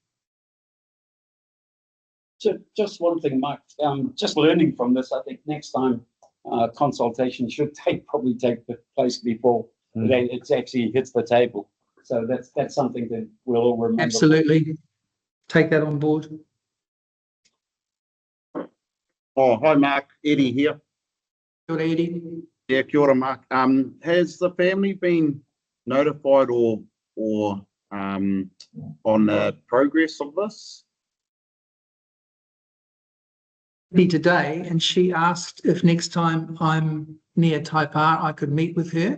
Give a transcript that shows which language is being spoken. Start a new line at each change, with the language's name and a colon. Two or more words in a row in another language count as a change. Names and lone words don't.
English: Just one thing, Mike, just learning from this, I think next time consultation should probably take place before it actually hits the table. So that's something that we'll all remember. Absolutely. Take that on board. Oh, hi, Mark. Eddie here.
Māori: Kia ora, Eddie. Yeah, kia ora, Mark.
English: Has the family been notified or on the progress of this? Today, and she asked if next time I'm near Taipā I could meet with her.